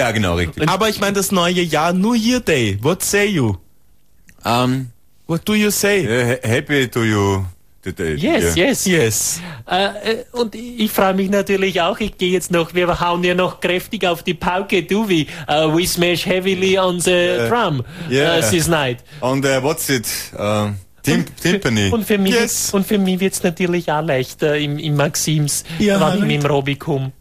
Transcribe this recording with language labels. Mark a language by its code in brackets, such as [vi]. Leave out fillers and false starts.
[de] Ja, genau, richtig. Aber ich meine das neue Jahr, [en] New Year Day. What say you? What do you say? Happy to you today. Yes, yeah. Yes. Yes. [de] Und ich freue mich natürlich auch. Ich gehe jetzt noch, wir hauen ja noch kräftig auf die Pauke, du wie. [en] We smash heavily on the drum this night. And what's it? Timpani. [de] Und für mich wird es natürlich auch leichter im Maxims, wenn ich mit dem Robby komme.